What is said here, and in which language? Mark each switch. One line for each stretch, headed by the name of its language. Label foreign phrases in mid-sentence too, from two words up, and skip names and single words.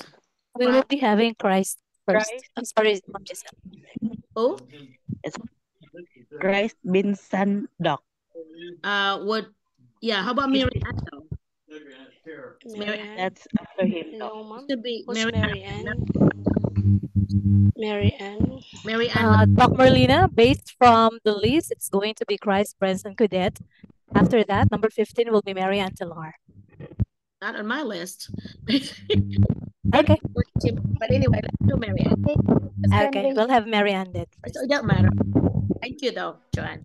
English: We will be having Christ first. I'm sorry, Ma'am Giselle. Who? It's Christ Binsan Doc. How about Mary Ann? That's after him. No, ma'am. Should be Who's Mary Mary Ann. Ann? Mary Ann. Mary Ann. Doc Merlina, based from the list, it's going to be Christ, Branson, Cadet. After that, number 15 will be Mary Ann Talar. Not on my list. Okay. But anyway, let's do Mary Ann. Okay, we'll have Mary Ann then. So it doesn't matter. Thank you, though, Joanne.